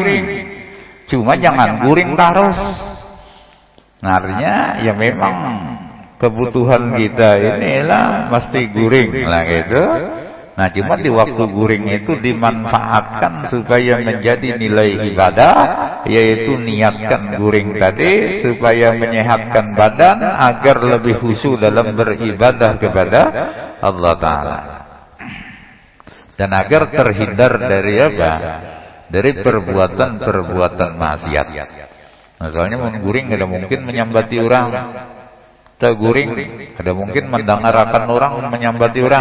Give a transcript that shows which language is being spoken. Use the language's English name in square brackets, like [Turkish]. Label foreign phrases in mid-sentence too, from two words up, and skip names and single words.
[Indonesian] Cuma jangan guring terus. Nah, artinya ya memang kebutuhan kita inilah mesti guring lah gitu. Nah, cuma di waktu guring itu dimanfaatkan supaya menjadi nilai ibadah, yaitu niatkan guring tadi supaya menyehatkan badan agar lebih khusyuk dalam beribadah kepada Allah Ta'ala. Dan agar terhindar dari apa? Dari perbuatan-perbuatan maksiat. [Banjar] Nah, soalnya mengguring ada mungkin menyambati orang. Kita guring ada mungkin mendengarkan orang menyambati orang.